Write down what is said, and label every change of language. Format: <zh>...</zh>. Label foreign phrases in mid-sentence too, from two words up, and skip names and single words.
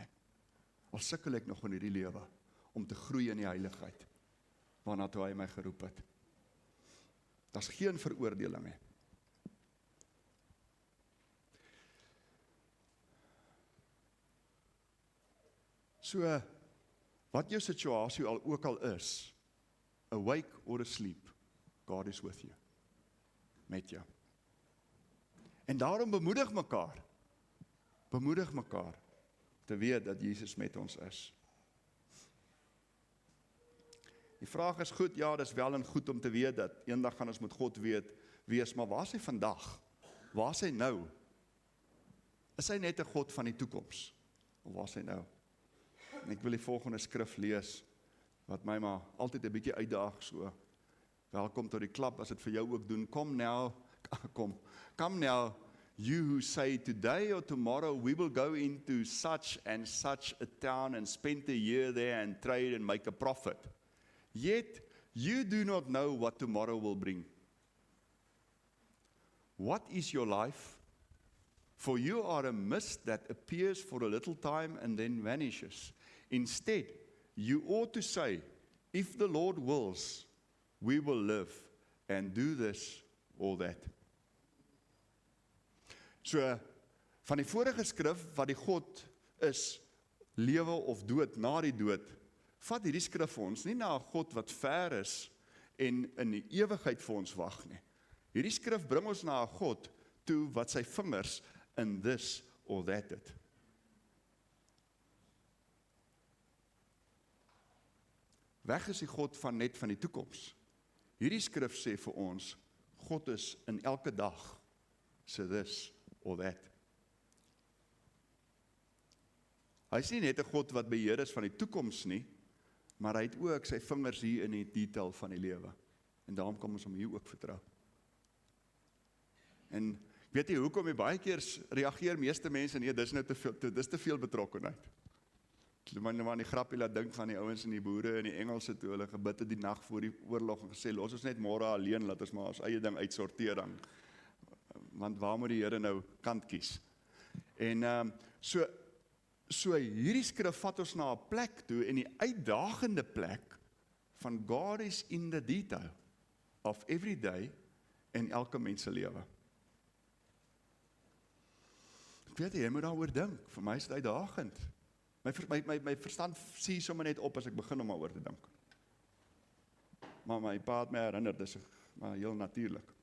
<af>Al sukkel ek nog in hierdie lewe om te groei in die heiligheid, waarna toe hy my geroep het. Daar's geen veroordeling nie. So, wat jou situasie ook al is,</af> <en>awake or asleep, God is with you,</en> <af>met jou. En daarom bemoedig mekaar te weet dat Jesus met ons is. Die vraag is goed, ja, dis wel en goed om te weet dat eendag gaan ons met God wees, maar waar is hy vandag? Waar is hy nou? Is hy net 'n God van die toekoms? Of waar is hy nou? En ek wil die volgende skrif lees, wat my maar altyd 'n bietjie uitdaag so. Welkom tot die klub, as dit vir jou ook doen.</af> <en>Come now, you who say today or tomorrow we will go into such and such a town and spend a year there and trade and make a profit. Yet you do not know what tomorrow will bring. What is your life? For you are a mist that appears for a little time and then vanishes. Instead, you ought to say, if the Lord wills, we will live and do this or that.</en> <af>So, van die vorige skrif, wat die God is, lewe of dood, na die dood, vat hierdie skrif vir ons, nie na 'n God wat ver is, en in die ewigheid vir ons wag nie. Hierdie skrif bring ons na 'n God, toe wat sy vingers in</af> <en>this or that</en> <af>het. Weg is die God net van die toekoms. Hierdie skrif sê vir ons, God is in elke dag,</af> <en>so this or that.</en> <af>Hy is nie net 'n God wat beheer is van die toekoms nie, maar hy het ook sy vingers hier in die detail van die lewe. En daarom kom ons hom hier ook vertrou. En ek weet nie hoekom jy baie keer reageer meeste mense, nee, dis nou te veel betrokkenheid. Maar die grappie laat dink van die ouens en die boere en die Engelse toe hulle gebid het die nag voor die oorlog en gesê, los ons net môre alleen, laat ons maar ons eie ding uitsorteer dan. Want waar moet die Here nou kant kies? En so hierdie skrif vat ons na 'n plek toe, en die uitdagende plek van God is</af> <en>in the detail of every day</en> <af>en elke mens se lewe. Ek weet jy moet daaroor dink, vir my is dit uitdagend. My verstand sien sommer net op as ek begin om daaroor te dink. Maar my pa het my herinner, dis maar heel natuurlik.</af>